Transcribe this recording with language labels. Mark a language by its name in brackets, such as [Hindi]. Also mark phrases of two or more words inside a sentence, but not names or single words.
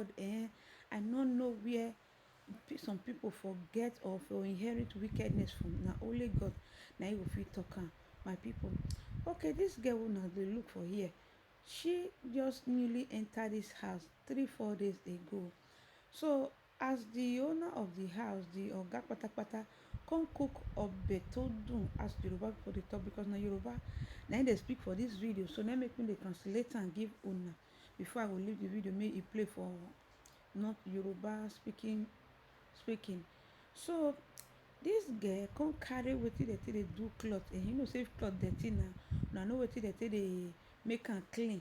[Nigerian Pidgin] I no know where some people forget or for inherit wickedness from. Na only God na him go fit talk am, my people. Okay, this girl wey una dey look for here, she just newly enter this house 3 4 days ago. So as the owner of the house, the oga patapata, come cook [Yoruba] ọbẹ̀ tó dùn, [Nigerian Pidgin] as Yoruba people dey talk, because na Yoruba na im dey speak for this video, so na make me dey translate am give una before I go leave the video make e play for not Yoruba speaking. So this girl come carry wetin dem take dey do cloth, and you know say if cloth dirty na una know wetin dem take dey make am clean.